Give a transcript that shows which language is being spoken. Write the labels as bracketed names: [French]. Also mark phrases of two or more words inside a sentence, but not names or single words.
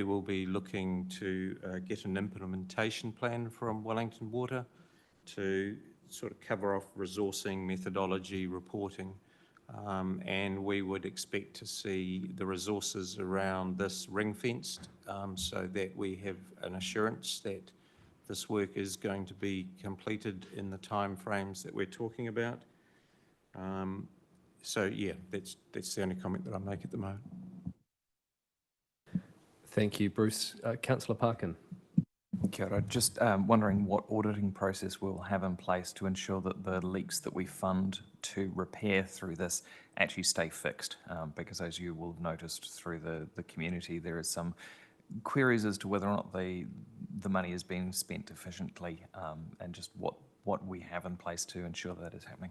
[English] will be looking to get an implementation plan from Wellington Water to sort of cover off resourcing, methodology, reporting, and we would expect to see the resources around this ring-fenced so that we have an assurance that this work is going to be completed in the timeframes that we're talking about. So yeah, that's the only comment that I make at the moment. Thank you, Bruce. Councillor Parkin. [Māori] Kia ora. [English] Just wondering what auditing process we'll have in place to ensure that the leaks that we fund to repair through this actually stay fixed, because as you will have noticed through the community, there is some queries as to whether or not the money is being spent efficiently, and just what we have in place to ensure that is happening.